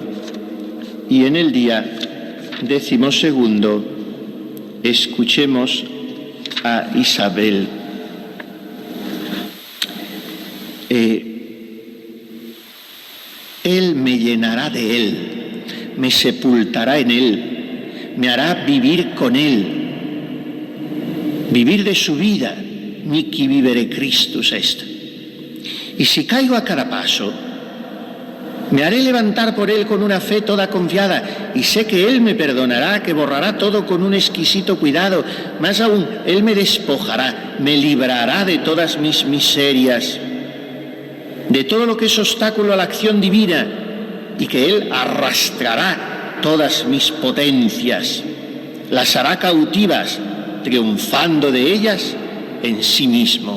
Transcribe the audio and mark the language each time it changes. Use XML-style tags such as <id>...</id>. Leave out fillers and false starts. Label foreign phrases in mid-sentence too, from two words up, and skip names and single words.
<es>Y en el día 12, escuchemos a Isabel. Él me llenará de Él, me sepultará en Él, me hará vivir con Él, vivir de su vida,</es> <la>mihi vivere Christus est.</la> <es>Y si caigo a cada paso, me haré levantar por Él con una fe toda confiada, y sé que Él me perdonará, que borrará todo con un exquisito cuidado. Más aún, Él me despojará, me librará de todas mis miserias, de todo lo que es obstáculo a la acción divina, y que Él arrastrará todas mis potencias, las hará cautivas, triunfando de ellas en sí mismo.</es>